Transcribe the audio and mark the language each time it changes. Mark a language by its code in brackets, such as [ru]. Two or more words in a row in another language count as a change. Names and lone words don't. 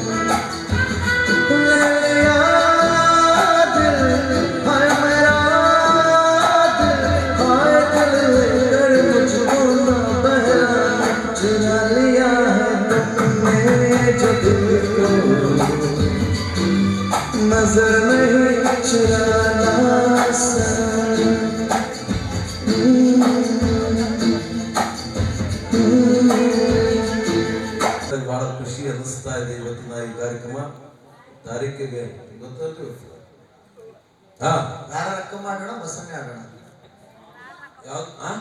[hi] ले लिया दिल हाय मेरा दिल हाय दिल लेकर मुझको ना बहला चुरा लिया है तुमने जो दिल को नजर नहीं चुराना सनम [kn] ಬಹಳ ಖುಷಿ ಅನ್ನಿಸ್ತಾ ಇದೆ ಇವತ್ತಿನ ಈ ಕಾರ್ಯಕ್ರಮ ತಾರೀಕಿಗೆ ಗೊತ್ತಲ್ರಿ ಹಾ ಯಾರ ರೊಕ್ಕ ಮಾಡೋಣ ಬಸನ್ನೇ ಆಡೋಣ ಯಾವ್ದು